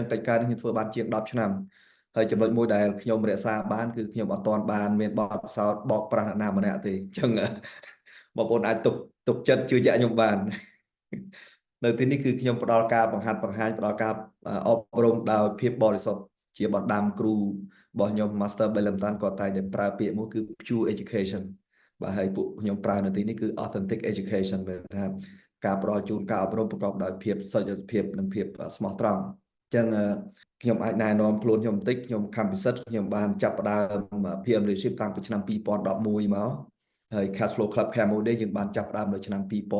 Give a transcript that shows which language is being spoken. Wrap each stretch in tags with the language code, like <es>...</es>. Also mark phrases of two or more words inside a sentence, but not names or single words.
<km>កិច្ចការនេះខ្ញុំធ្វើបានជាង10ឆ្នាំហើយចំណុចមួយដែលខ្ញុំរក្សាបានគឺខ្ញុំអត់ទាន់បានមានបទពិសោធន៍បោកប្រាស់អ្នកណាម្នាក់ទេអញ្ចឹងបងប្អូនអាច ទុកចិត្តជឿជាក់ខ្ញុំបាននៅទីនេះគឺខ្ញុំផ្ដល់ការបង្ហាត់បង្ហាញផ្ដល់ការអប់រំដោយភាពបរិសុទ្ធជា បណ្ដាំគ្រូរបស់ខ្ញុំ Master Belentan គាត់តែងតែប្រើពាក្យមួយគឺ</km> <en>pure education</en> <km>បាទហើយពួកខ្ញុំប្រើនៅទីនេះគឺ</km> <en>authentic education</en> <km>ដែលថាការផ្ដល់ជូនការអប់រំប្រកបដោយភាពសុចរិតភាពនិងភាពស្មោះត្រង់អញ្ចឹងខ្ញុំអាចណែនាំខ្លួនខ្ញុំបន្តិចខ្ញុំខំពិសិដ្ឋខ្ញុំបានចាប់ផ្ដើម PM Leadership តាំងពីឆ្នាំ2011មកហើយ Cash Flow Club Cambodia យើងបានចាប់ផ្ដើមនៅឆ្នាំ</km>